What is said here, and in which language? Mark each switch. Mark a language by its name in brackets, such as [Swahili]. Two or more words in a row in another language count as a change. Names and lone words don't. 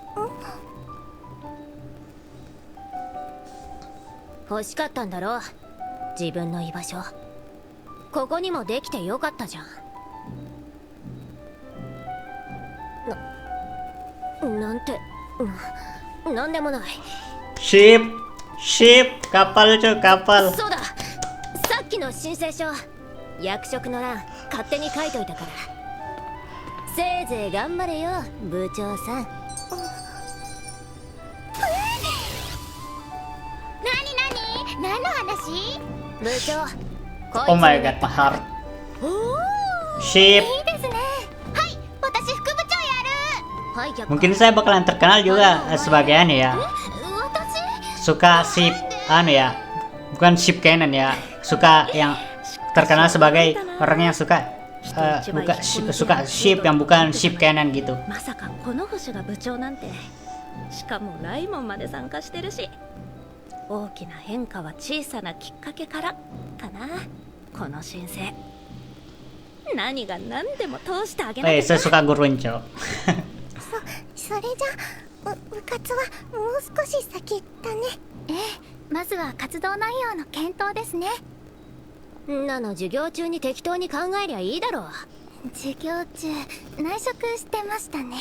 [Japanese] 欲しかったんだろう、自分の居場所。ここにもできてよかったじゃん。なんて、なんでもない。 [Indonesian] Ship, kapal cuy, kapal. [Japanese] そうだ、さっきの申請書、役職の欄勝手に書いといたから。せいぜい頑張れよ、部長さん。何の話？部長、こいつ [English] Oh my god, my heart. [Japanese] おー、 Ship. いいですね。はい、私副部長やる。はい、却下。 [Indonesian] Mungkin saya bakalan terkenal juga sebagai anu ya. [Japanese] 私 [Indonesian] Suka ship anu ya. Bukan [English] ship canon [Indonesian] ya. Suka yang terkenal sebagai orang yang suka suka ship yang bukan [English] ship canon [Indonesian] gitu. [Japanese] まさかこの星が部長なんて。しかもライモンまで参加してるし。大きな変化は小さなきっかけからかな。この申請何が何でも通してあげなきゃ。 [Indonesian] Saya suka gurunco. [Japanese] それじゃ部活はもう少し先だね。ええ、まずは活動内容の検討ですね。んなの授業中に適当に考えりゃいいだろう。授業中内職してましたね。